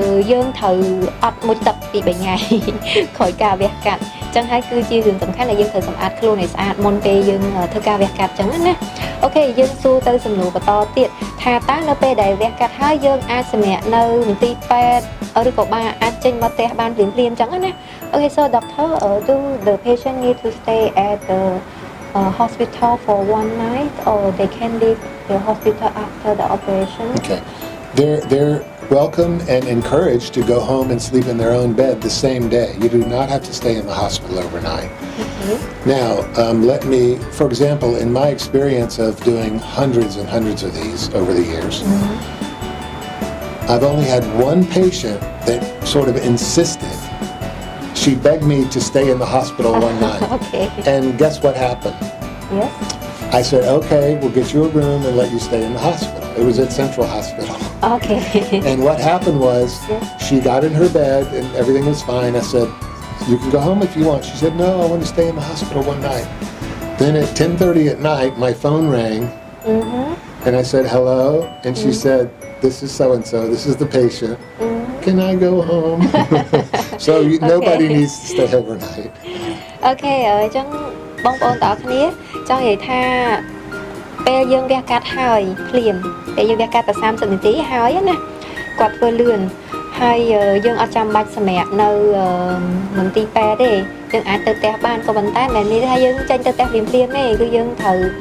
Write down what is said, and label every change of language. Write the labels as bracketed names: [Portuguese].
[Khmer] យើងត្រូវអត់មុជទឹកពី3ថ្ងៃក្រោយការវះកាត់អញ្ចឹងហើយគឺជារឿងសំខាន់ដែលយើងត្រូវសម្អាតខ្លួនឲ្យស្អាតមុនពេលយើងធ្វើការវះកាត់អញ្ចឹងណាអូខេយើងសួរទៅសំណួរបន្តទៀតថាតើនៅពេលដែលវះកាត់ហើយយើងអាចសម្រាកនៅមន្ទីរពេទ្យឬក៏បានអាចចេញមកផ្ទះបានភ្លាមៗអញ្ចឹងណា [English] Okay, so doctor, do the patient need to stay at the hospital for one night, or they can leave the hospital after the operation? Okay, they're welcome and encouraged to go home and sleep in their own bed the same day. You do not have to stay in the hospital overnight. Okay. Now, let me, for example, in my experience of doing hundreds and hundreds of these over the years, I've only had one patient that sort of insisted. She begged me to stay in the hospital one night. Okay. And guess what happened? Yes. I said, okay, we'll get you a room and let you stay in the hospital. It was at Central Hospital. Okay. And what happened was she got in her bed and everything was fine. I said, you can go home if you want. She said, no, I want to stay in the hospital one night. Then at 10:30 at night, my phone rang. And I said, hello. And she said, this is so and so, this is the patient. Can I go home? So nobody needs to stay overnight. [Khmer] Okay ចឹងបងប្អូនទាំងអស់គ្នាចង់និយាយថាពេលយើងវះកាត់ហើយភ្លាមពេលយើងវះកាត់តែ30នាទីហើយណាគាត់ធ្វើលឿនហើយយើងអត់ចាំបាច់សម្រាប់នៅមន្ទីរពេទ្យទេយើងអាចទៅផ្ទះបានក៏ប៉ុន្តែមិនមែនថាយើងចេញទៅផ្ទះភ្លាមៗទេគឺយើងត្រូវ